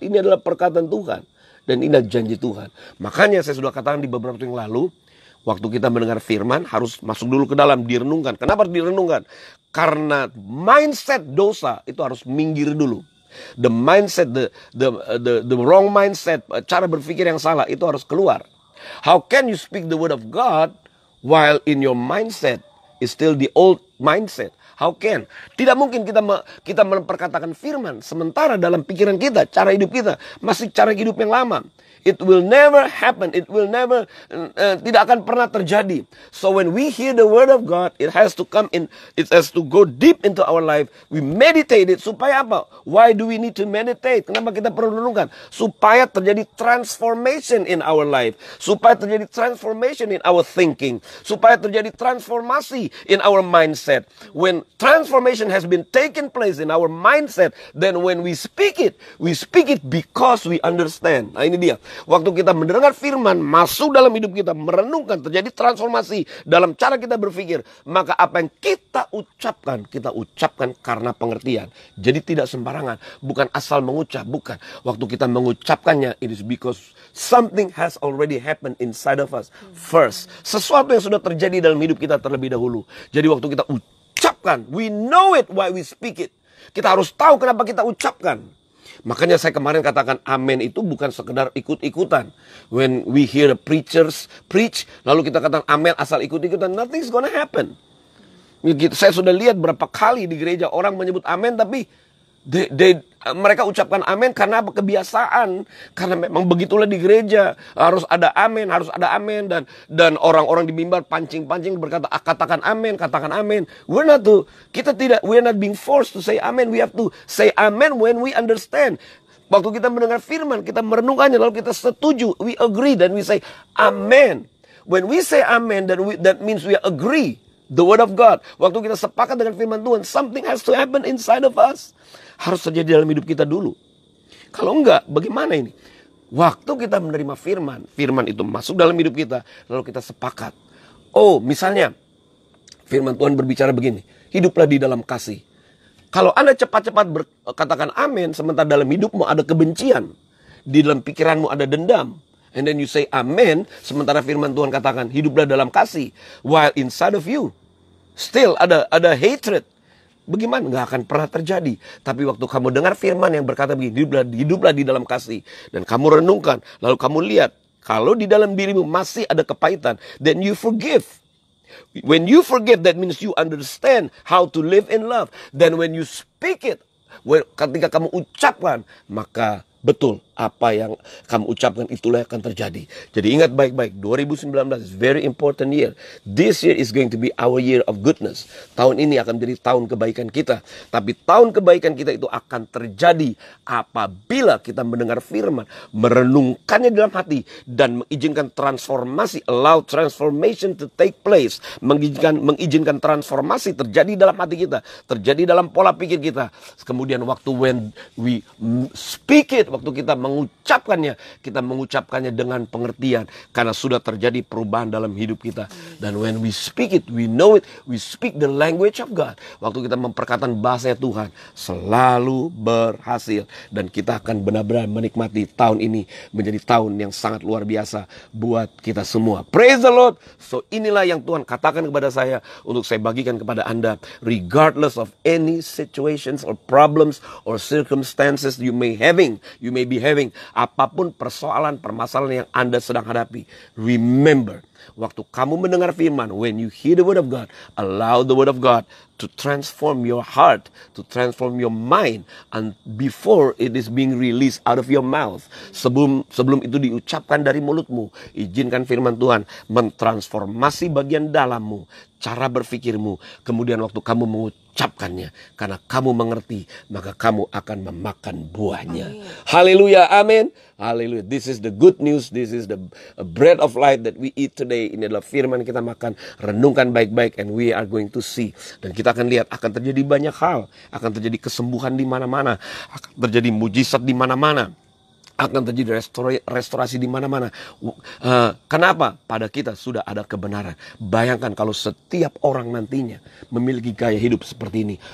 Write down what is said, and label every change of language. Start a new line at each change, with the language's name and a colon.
Indonesian: Ini adalah perkataan Tuhan, dan ini adalah janji Tuhan. Makanya saya sudah katakan di beberapa waktu yang lalu, waktu kita mendengar firman harus masuk dulu ke dalam, direnungkan. Kenapa direnungkan? Karena mindset dosa itu harus minggir dulu.
English: The mindset, the wrong mindset,
Indonesian: cara berpikir yang salah itu harus keluar.
English: How can you speak the word of God while in your mindset is still the old mindset? How can?
Indonesian: Tidak mungkin kita memperkatakan firman sementara dalam pikiran kita, cara hidup kita masih cara hidup yang lama.
English: It will never happen. It will never,
Indonesian: tidak akan pernah terjadi.
English: So when we hear the word of God, it has to come in, it has to go deep into our life. We meditate it.
Indonesian: Supaya apa?
English: Why do we need to meditate?
Indonesian: Kenapa kita perlu renungkan? Supaya terjadi
English: transformation in our life.
Indonesian: Supaya terjadi
English: transformation in our thinking.
Indonesian: Supaya terjadi transformasi
English: in our mindset. When transformation has been taken place in our mindset, then when we speak it because we understand.
Indonesian: Nah, ini dia. Waktu kita mendengar firman masuk dalam hidup kita, merenungkan, terjadi transformasi dalam cara kita berpikir, maka apa yang kita ucapkan karena pengertian. Jadi tidak sembarangan, bukan asal mengucap, bukan. Waktu kita mengucapkannya,
English: it is because something has already happened inside of us first.
Indonesian: Sesuatu yang sudah terjadi dalam hidup kita terlebih dahulu. Jadi waktu kita ucapkan,
English: we know it why we speak it.
Indonesian: Kita harus tahu kenapa kita ucapkan. Makanya saya kemarin katakan amen itu bukan sekedar ikut-ikutan.
English: When we hear the preachers preach,
Indonesian: lalu kita katakan amen asal ikut-ikutan,
English: nothing's gonna happen.
Indonesian: Saya sudah lihat berapa kali di gereja orang menyebut amen, tapi mereka ucapkan amen karena apa? Kebiasaan. Karena memang begitulah di gereja, harus ada amen, dan orang-orang di mimbar pancing-pancing berkata, katakan amen.
English: We're not being forced to say amen. We have to say amen when we understand.
Indonesian: Waktu kita mendengar firman, kita merenungkannya, lalu kita setuju,
English: we agree,
Indonesian: dan
English: we say amen. When we say amen, that means we agree the word of God.
Indonesian: Waktu kita sepakat dengan firman Tuhan,
English: something has to happen inside of us.
Indonesian: Harus terjadi dalam hidup kita dulu. Kalau enggak, bagaimana ini? Waktu kita menerima firman itu masuk dalam hidup kita, lalu kita sepakat. Oh, misalnya, firman Tuhan berbicara begini, hiduplah di dalam kasih. Kalau Anda cepat-cepat katakan amin, sementara dalam hidupmu ada kebencian, di dalam pikiranmu ada dendam,
English: and then you say amen,
Indonesian: sementara firman Tuhan katakan, hiduplah dalam kasih,
English: while inside of you, still
Indonesian: ada
English: hatred.
Indonesian: Bagaimana? Nggak akan pernah terjadi. Tapi waktu kamu dengar firman yang berkata begini, hiduplah di dalam kasih, dan kamu renungkan, lalu kamu lihat, kalau di dalam dirimu masih ada kepahitan,
English: then you forgive. When you forgive, that means you understand how to live in love. Then when you speak it,
Indonesian: ketika kamu ucapkan, maka betul apa yang kamu ucapkan itulah yang akan terjadi. Jadi ingat baik-baik,
English: 2019 is very important year. This year is going to be our year of goodness.
Indonesian: Tahun ini akan menjadi tahun kebaikan kita. Tapi tahun kebaikan kita itu akan terjadi apabila kita mendengar firman, merenungkannya dalam hati, dan mengizinkan transformasi,
English: allow transformation to take place,
Indonesian: mengizinkan transformasi terjadi dalam hati kita, terjadi dalam pola pikir kita. Kemudian waktu
English: when we speak it,
Indonesian: waktu kita mengucapkannya dengan pengertian, karena sudah terjadi perubahan dalam hidup kita.
English: Dan when we speak it, we know it, we speak the language of God.
Indonesian: Waktu kita memperkatakan bahasa Tuhan, selalu berhasil. Dan kita akan benar-benar menikmati tahun ini menjadi tahun yang sangat luar biasa buat kita semua.
English: Praise the Lord.
Indonesian: So inilah yang Tuhan katakan kepada saya untuk saya bagikan kepada Anda.
English: Regardless of any situations or problems or circumstances you may be having,
Indonesian: apapun persoalan, permasalahan yang Anda sedang hadapi,
English: remember,
Indonesian: waktu kamu mendengar firman,
English: when you hear the word of God, allow the word of God to transform your heart, to transform your mind, and before it is being released out of your mouth,
Indonesian: sebelum itu diucapkan dari mulutmu, izinkan firman Tuhan mentransformasi bagian dalammu, cara berpikirmu. Kemudian waktu kamu mengucapkannya, karena kamu mengerti, maka kamu akan memakan buahnya.
English: Haleluya, amin. Haleluya. This is the good news. This is the bread of life that we eat today.
Indonesian: Ini adalah firman kita makan. Renungkan baik-baik,
English: and we are going to see.
Indonesian: Dan kita akan lihat akan terjadi banyak hal. Akan terjadi kesembuhan di mana-mana. Akan terjadi mujizat di mana-mana. Akan terjadi restorasi di mana-mana. Kenapa? Pada kita sudah ada kebenaran. Bayangkan kalau setiap orang nantinya memiliki gaya hidup seperti ini.